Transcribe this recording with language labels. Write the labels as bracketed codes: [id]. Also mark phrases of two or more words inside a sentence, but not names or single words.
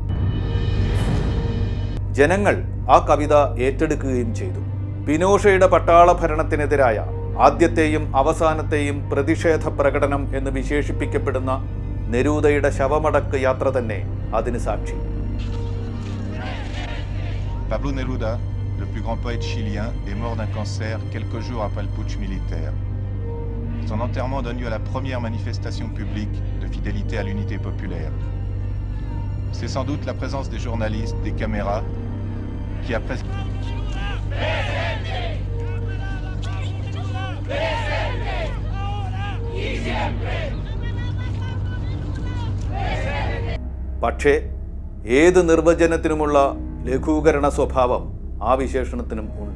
[ml] ജനങ്ങൾ ആ കവിത ഏറ്റെടുക്കുകയും ചെയ്തു. പിനോഷയുടെ പട്ടാള ഭരണത്തിനെതിരായ ആദ്യത്തെയും അവസാനത്തെയും പ്രതിഷേധ പ്രകടനം എന്ന് വിശേഷിപ്പിക്കപ്പെടുന്ന നെരൂദയുടെ ശവമടക്ക് യാത്ര തന്നെ അതിന് സാക്ഷി. [fr] Pablo Neruda, le plus grand poète chilien, est mort d'un cancer quelques jours après le putsch militaire. Son enterrement donne lieu à la première manifestation publique de fidélité à l'unité populaire. C'est sans doute la présence des journalistes, des caméras, qui après... [ml] പക്ഷേ ഏത് നിർവചനത്തിനുമുള്ള ലഘൂകരണ സ്വഭാവം ആ വിശേഷണത്തിനും ഉണ്ട്.